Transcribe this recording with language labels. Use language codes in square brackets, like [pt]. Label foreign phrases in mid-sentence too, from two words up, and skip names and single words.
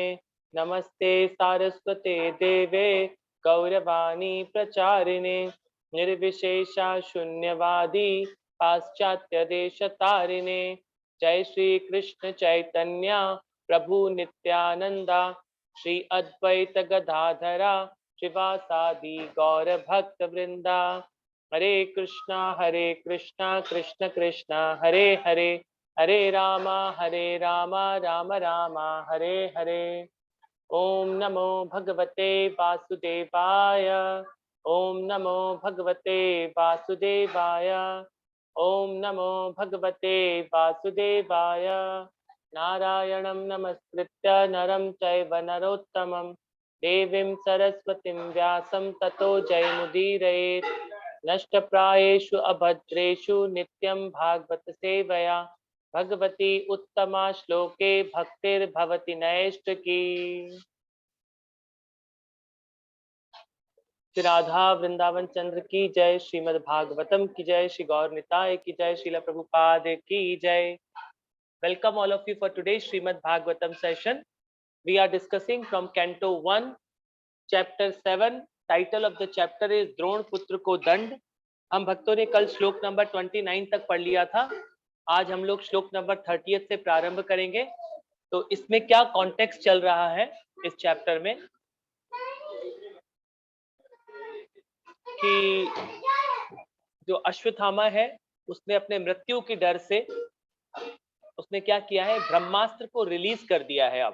[sa] नमस्ते सारस्वते देवे गौरवाणी प्रचारिणे निर्विशेषा शून्यवादी पाश्चात्य देश तारिणे। जय श्री कृष्ण चैतन्य प्रभु नित्यानंदा श्री अद्वैत गदाधरा शिवासादि गौर भक्त वृंदा। हरे कृष्णा कृष्ण कृष्णा हरे हरे, हरे रामा राम रामा हरे हरे। ओम नमो भगवते वासुदेवाय। ओम नमो भगवते वासुदेवाय। ओम नमो भगवते वासुदेवाय। नारायणं नमस्कृत्य नरं चैव नरोत्तमं देवीं सरस्वतीं व्यासं ततो जयमुदीरयेत्। नष्टप्रायेषु अभद्रेषु नित्यं भागवत सेवया भगवती उत्तमा श्लोके भक्तिर्भवति नैष्ठिकी। [hi] श्री राधा वृंदावन चंद्र की जय, श्रीमद् भागवतम की जय, श्री गौर निताय की जय, श्रील प्रभुपाद की जय। [en] Welcome all of you for today's Srimad Bhagavatam session. We are discussing from Canto 1, Chapter 7. Title of the chapter is [hi] द्रोण पुत्र को दंड। हम भक्तों ने कल श्लोक नंबर 29 तक पढ़ लिया था। आज हम लोग श्लोक नंबर 30 से प्रारंभ करेंगे। तो इसमें क्या कॉन्टेक्स्ट चल रहा है इस चैप्टर में कि जो अश्वत्थामा है उसने अपने मृत्यु की डर से उसने क्या किया है, ब्रह्मास्त्र को रिलीज कर दिया है अब।